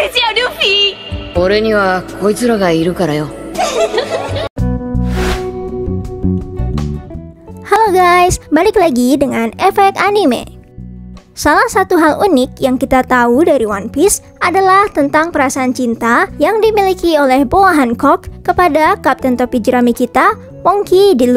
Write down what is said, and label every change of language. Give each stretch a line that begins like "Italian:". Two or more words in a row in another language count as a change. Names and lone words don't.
Japanese: ルフィ。俺にはこいつらがいるからよ。
Indonesian: Halo guys, balik lagi dengan efek anime. Salah satu hal unik yang kita tahu dari One Piece adalah tentang perasaan cinta yang dimiliki oleh Boa Hancock kepada Kapten Topi Jerami kita, Monkey D.